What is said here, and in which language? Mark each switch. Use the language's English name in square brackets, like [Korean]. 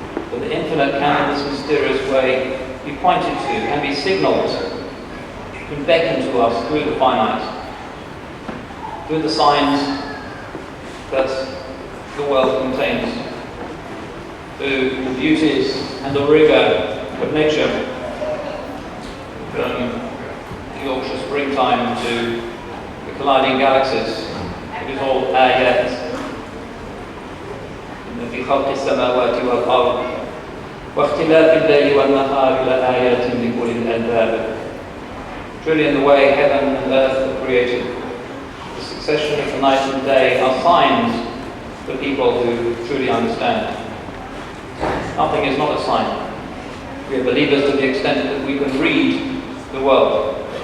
[English] But the infinite can, in this mysterious way, be pointed to, can be signaled, can beckon to us through the finite, through the signs that the world contains, through the beauties and the rigour of nature, from the Yorkshire springtime to the colliding galaxies. It is all ayat. [Arabic] في خلق السماوات والأرض واختلاف الليل والنهار لآيات لأولي الألباب. [English] Truly in the way heaven and earth were created, the succession of the night and day are signs for people who truly understand. Nothing is not a sign. We are believers to the extent that we can read the world.